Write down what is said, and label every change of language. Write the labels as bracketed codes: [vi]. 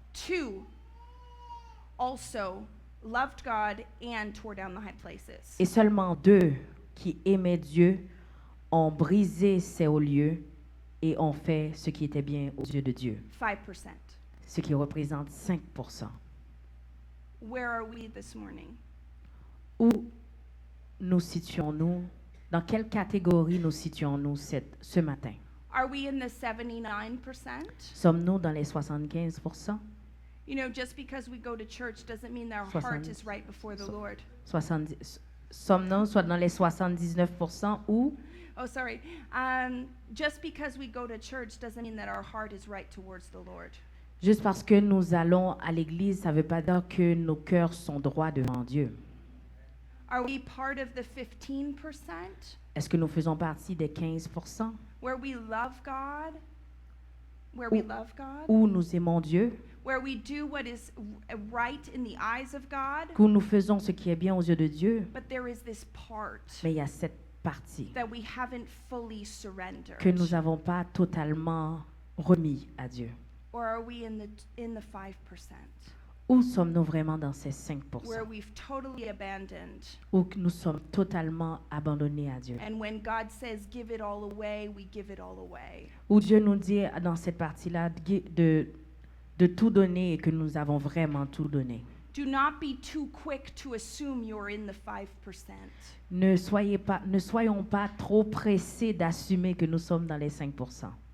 [en] 2 also loved God and tore down the high places. [fr] Et seulement 2 qui aimaient Dieu ont brisé ces hauts lieux et ont fait ce qui était bien aux yeux de Dieu, [en] 5%. [fr] ce qui représente 5%. [en] Where are we this morning? [fr] Où nous situons-nous? Dans quelle catégorie nous situons-nous ce matin? [en] Are we in the 79%? [fr] Sommes-nous dans les 75%? [en] You know, just because we go to church doesn't mean that our heart is right before the Lord. [fr] 70, sommes-nous soit dans les 79% ou [en] Oh, sorry. Just because we go to church doesn't mean that our heart is right towards the Lord. [fr] juste parce que nous allons à l'église, ça ne veut pas dire que nos cœurs sont droits devant Dieu. [en] Are we part of the 15% [fr] Est-ce que nous faisons partie des 15% [en] where we love God? Where we [fr] Ou- [en] love God? [fr] où nous aimons Dieu, [en] Where we do what is right in the eyes of God? [fr] où nous faisons ce qui est bien aux yeux de Dieu, [en] But there is this part [fr] mais il y a cette partie [en] that we haven't fully surrendered. [fr] que nous n'avons pas totalement remis à Dieu. [en] Or are we in the 5%? [fr] Où sommes-nous vraiment dans ces [en] Where [fr] 5%? [en] we've totally abandoned. [fr] Où que nous sommes totalement abandonnés à Dieu? [en] And when God says give it all away, we give it all away. [fr] Où Dieu nous dit dans cette partie-là de tout donner et que nous avons vraiment tout donné. [en] Do not be too quick to assume you're in the 5%. [fr] Ne soyons pas trop pressés d'assumer que nous sommes dans les 5%.